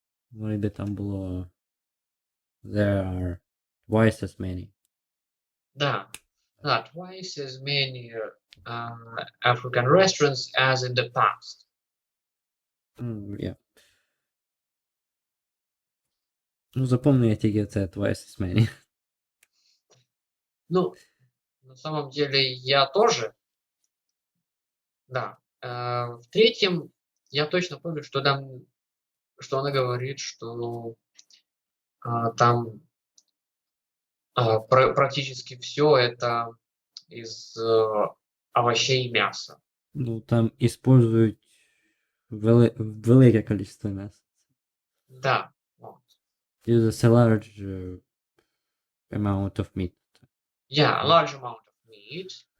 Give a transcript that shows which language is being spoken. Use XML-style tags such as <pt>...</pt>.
<uk>Де там було.</uk> <en>There are twice as many.</en> <ru>Да.</ru> <en>Да, twice as many African restaurants as in the past. Yeah.</en> <uk>Ну, запомню я тільки це</uk> <en>twice as many.</en> <ru>Ну, на самом деле я тоже. Да. В третьем я точно помню, что там, что она говорит, что там практически все это из овощей и мяса.</ru> <uk>Ну, там использують велике кількість м'яса.</uk> <ru>Да. Вот.</ru> <en>Uses a large amount of meat. Yeah, a large amount of meat.</en>